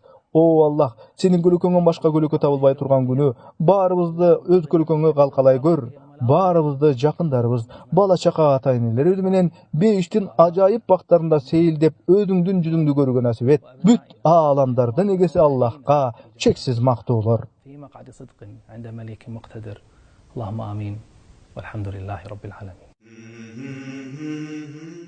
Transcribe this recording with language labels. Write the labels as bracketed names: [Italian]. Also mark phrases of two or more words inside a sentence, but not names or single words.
[Kyrgyz] О Аллах, сенин көлөкөңөн башка көлөкө табылбай турган күнү баарыбызды өз көлөкөңгө калкалай көр. Баарыбызды жакындарыбыз, бала чака ата-энелерибиз менен бейиштин ажайып бактарында сейилдеп өзүңдүн жүзүңдү көрүүгө насип эт. Бүт ааламдардын эгеси Аллахка чексиз мактоолор. [Arabic] في مقعد صدق عند مليك مقتدر اللهم آمين والحمد لله رب العالمين.